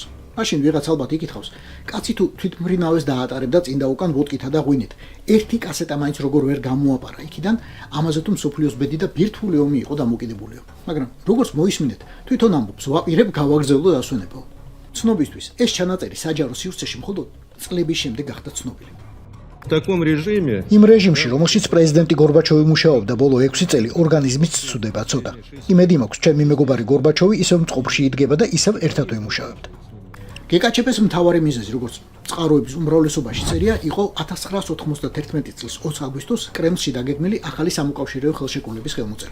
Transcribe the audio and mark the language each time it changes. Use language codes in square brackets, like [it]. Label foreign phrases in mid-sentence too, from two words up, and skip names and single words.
[ka] მაშინ ვიღაც ალბათ იკითხავს, კაცი თუ თვითმფრინავეს დაატარებდა წინ და უკან ვოდკითა და ღვინით. ერთი კასეტა მაინც როგორ ვერ გამოაპარა იქიდან, ამაზე თუ მსოფლიოს ბედი და ბირთვული ომი იყო დამოკიდებულიო. მაგრამ როგორც მოისმინეთ, თვითონ ამბობს, ვაპირებ გავაგრძელო დასვენებო. ცნობისთვის ეს ჩანაწერი საჯარო სივრცეში მხოლოდ წლების შემდეგ გახდა ცნობილი. [ru] В таком режиме [ka] იმ რეჟიმში, რომელშიც პრეზიდენტი გორბაჩოვი მუშაობდა ბოლო 6 წელი, ორგანიზმიც ცუდება ცოტა. იმედი მაქვს, ჩემი მეგობარი გორბაჩოვი ისევ მწყობრში იდგება და ისევ ერთად ვიმუშავებთ. გეკაჩეპეს მთავარი მიზეზი, როგორც წყაროების უმრავლესობაში წერია, იყო 1991 წლის 20 აგვისტოს კრემლში დაგეგმილი ახალი სამოკავშირეო ხელშეკრულების ხელმოწერა.